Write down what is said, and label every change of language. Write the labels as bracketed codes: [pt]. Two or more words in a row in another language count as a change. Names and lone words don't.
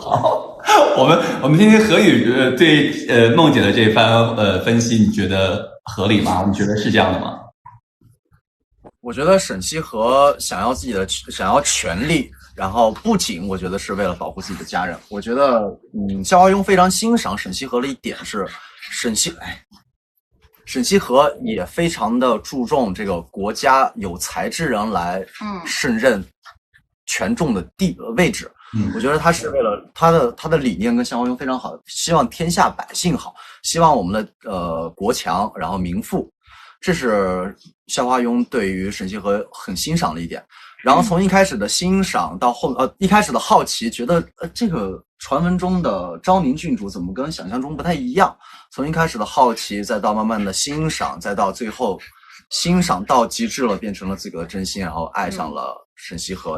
[zh] 好，我們聽聽何宇對夢姐的這番分析，你覺得合理嗎？你覺得是這樣的嗎？我覺得沈西和想要權力，然後不僅我覺得是為了保護自己的家人。我覺得肖華庸非常欣賞沈西和的一點是， 沈羲和也非常的注重这个国家有才之人来胜任权重的位置。我觉得他是为了他的理念跟萧华庸非常好，希望天下百姓好，希望我们的国强，然后民富，这是萧华庸对于沈羲和很欣賞的一點。然後從一開始的欣賞到一開始的好奇，覺得這個傳聞中的昭寧郡主怎麼跟想象中不太一樣？從一開始的好奇，再到慢慢的欣賞，再到最後欣賞到極致了，變成了自己的真心，然後愛上了沈羲和。